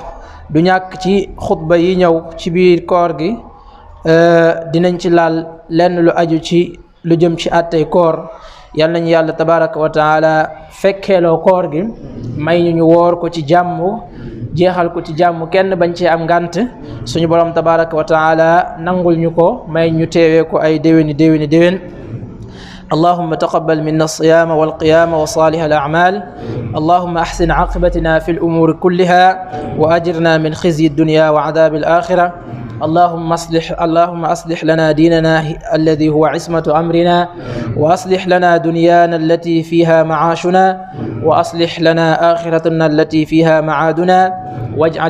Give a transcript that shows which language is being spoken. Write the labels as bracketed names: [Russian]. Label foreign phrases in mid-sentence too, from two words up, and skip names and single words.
[Wolof] du ñàkk ci xutba yi ñëw ci biir koor gi dinañ ci laal lenn lu aju ci lu jëm ci àttey koor. yal nañu yàlla [Arabic] تبارك وتعالى [Wolof] fekkeeloo koor gi, may ñu woor ko ci jàmm, jeexal ko ci jàmm, kenn bañ cee am ngànt. suñu borom [Arabic] تبارك وتعالى [Wolof] nangul ñu ko, may ñu teewee ko ay déwéni déwén. [Arabic] اللهم تقبل منا الصيام والقيام وصالح الأعمال. اللهم أحسن عاقبتنا في الأمور كلها وأجرنا من خزي الدنيا وعذاب الآخرة. اللهم أصلح لنا ديننا الذي هو عصمة أمرنا، وأصلح لنا دنيانا التي فيها معاشنا، وأصلح لنا آخرتنا التي فيها معادنا واجعل